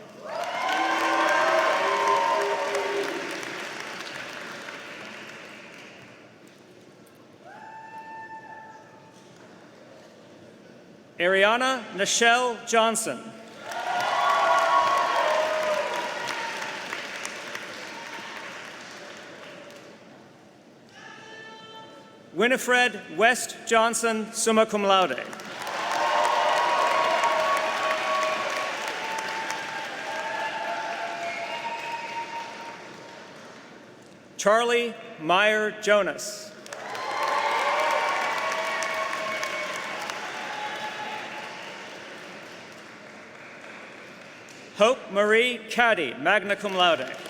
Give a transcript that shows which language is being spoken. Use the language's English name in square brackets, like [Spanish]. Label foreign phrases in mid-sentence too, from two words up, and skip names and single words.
[English] Ariana Nichelle Johnson. Winifred West Johnson, [Latin] summa cum laude. [English] Charlie Meyer Jonas. Hope Marie Caddy, [Latin] magna cum laude.